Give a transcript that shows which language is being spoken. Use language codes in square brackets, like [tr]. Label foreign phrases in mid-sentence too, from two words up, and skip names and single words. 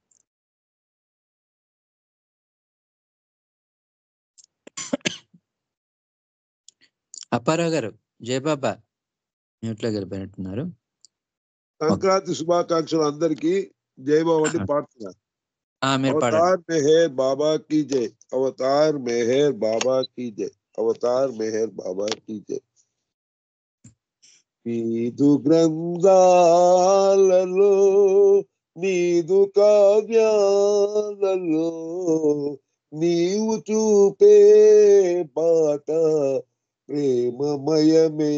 [te] అప్పారావు గారు జయబాబా మ్యూట్లో గడిపోయినట్టున్నారు. సంక్రాంతి శుభాకాంక్షలు అందరికీ. జై బాబు అండి పాడుతున్నారు. [hi] అవతార్ మెహర్ బాబా की जय, अवतार मेहर बाबा की जय, अवतार मेहर बाबा की जय. [te] నీదు గ్రంథాలలో, నీదు కావ్యాలలో, నీవు చూపే బాట ప్రేమమయమే